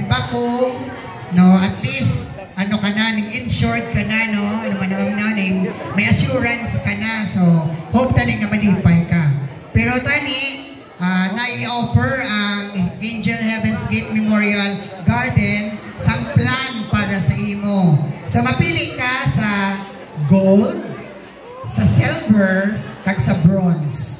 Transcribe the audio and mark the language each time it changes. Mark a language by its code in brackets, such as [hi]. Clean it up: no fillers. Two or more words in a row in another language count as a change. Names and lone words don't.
[hil] ako, no, [en] at least, [hil] ano ka na, insured ka na, no, ano man ang naning, may assurance ka na, so, hope tani nga malipay ka. Pero tani, nai-offer ang Angel Heaven's Gate Memorial Garden sang plan para sa imo. So, mapili ka sa gold, sa silver, kag sa bronze.